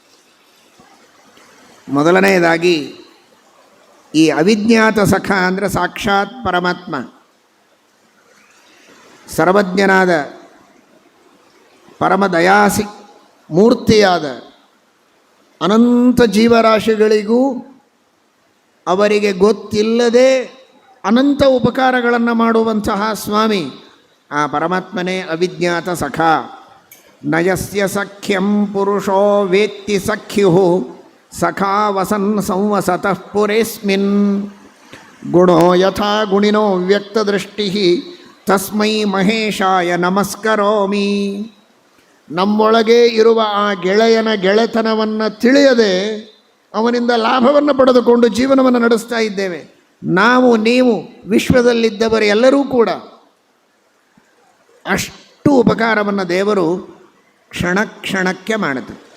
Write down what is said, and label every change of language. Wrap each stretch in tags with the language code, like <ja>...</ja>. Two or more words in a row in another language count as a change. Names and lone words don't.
<kn>ಮೊದಲನೆಯದಾಗಿ ಈ ಅವಿಜ್ಞಾತ ಸಖ ಅಂದರೆ ಸಾಕ್ಷಾತ್ ಪರಮಾತ್ಮ, ಸರ್ವಜ್ಞನಾದ ಪರಮದಯಾಸಿ ಮೂರ್ತಿಯಾದ ಅನಂತ ಜೀವರಾಶಿಗಳಿಗೂ ಅವರಿಗೆ ಗೊತ್ತಿಲ್ಲದೆ ಅನಂತ ಉಪಕಾರಗಳನ್ನು ಮಾಡುವಂತಹ ಸ್ವಾಮಿ ಆ ಪರಮಾತ್ಮನೇ ಅವಿಜ್ಞಾತ ಸಖ.</kn> <sa>ನಯಸ್ಯ ಸಖ್ಯಂ ಪುರುಷೋ ವೇತ್ತಿ ಸಖ್ಯು ಸಖಾ ವಸನ್ ಸಂವಸತಃ ಪುರೇಸ್ಮಿನ್ ಗುಣೋ ಯಥಾ ಗುಣಿನೋ ವ್ಯಕ್ತದೃಷ್ಟಿ ತಸ್ಮೈ ಮಹೇಶಾಯ ನಮಸ್ಕರೋಮಿ.</sa> <kn>ನಮ್ಮೊಳಗೆ ಇರುವ ಆ ಗೆಳೆಯನ ಗೆಳೆತನವನ್ನು ತಿಳಿಯದೆ ಅವನಿಂದ ಲಾಭವನ್ನು ಪಡೆದುಕೊಂಡು ಜೀವನವನ್ನು ನಡೆಸ್ತಾ ಇದ್ದೇವೆ. ನಾವು ನೀವು ವಿಶ್ವದಲ್ಲಿದ್ದವರು ಎಲ್ಲರೂ ಕೂಡ ಅಷ್ಟು ಉಪಕಾರವನ್ನು ದೇವರು ಕ್ಷಣ ಕ್ಷಣಕ್ಕೆ ಮಾಡುತ್ತೆ.</kn>